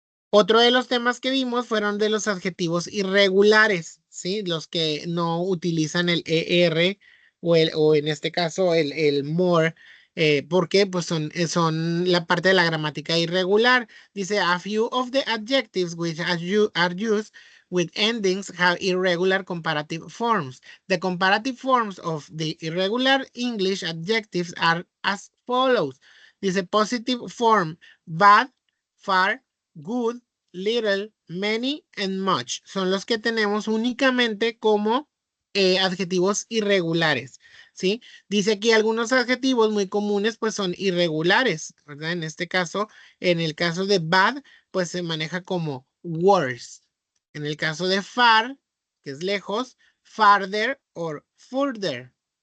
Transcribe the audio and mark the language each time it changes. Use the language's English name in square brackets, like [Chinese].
[Spanish] Otro de los temas que vimos fueron de los adjetivos irregulares, ¿sí? Los que no utilizan el ER o en este caso el more, porque pues son la parte de la gramática irregular. [English] Dice, a few of the adjectives which are used with endings have irregular comparative forms. The comparative forms of the irregular English adjectives are as follows. Dice, positive form, bad, far, good, little, many, and much. [Spanish] Son los que tenemos únicamente como adjetivos irregulares, ¿sí? Dice aquí algunos adjetivos muy comunes, pues son irregulares, ¿verdad? En este caso, en el caso de bad, pues se maneja como worse. En el caso de far, que es lejos, farther or further.